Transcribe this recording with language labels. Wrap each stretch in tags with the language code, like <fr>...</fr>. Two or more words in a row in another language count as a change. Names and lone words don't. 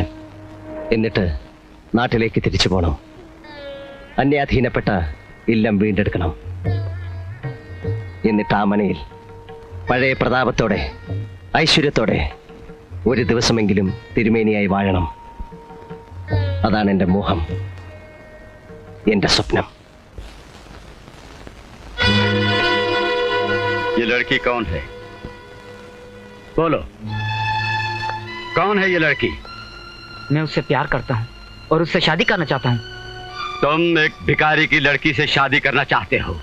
<ml>എന്നിട്ട് നാട്ടിലേക്ക് തിരിച്ചു പോകണം. അന്യാധീനപ്പെട്ട ഇല്ലം വീണ്ടെടുക്കണം. എന്നിട്ട് ആ മനയിൽ പഴയ പ്രതാപത്തോടെ ഐശ്വര്യത്തോടെ ഒരു ദിവസമെങ്കിലും തിരുമേനിയായി വാഴണം. അതാണ് എൻ്റെ മോഹം, എൻ്റെ സ്വപ്നം.</ml> <hi>ये लड़की कौन है? बोलो, कौन है ये लड़की? मैं उससे प्यार करता हूँ और उससे शादी करना चाहता हूँ। तुम एक भिखारी की लड़की से शादी करना चाहते हो?</hi>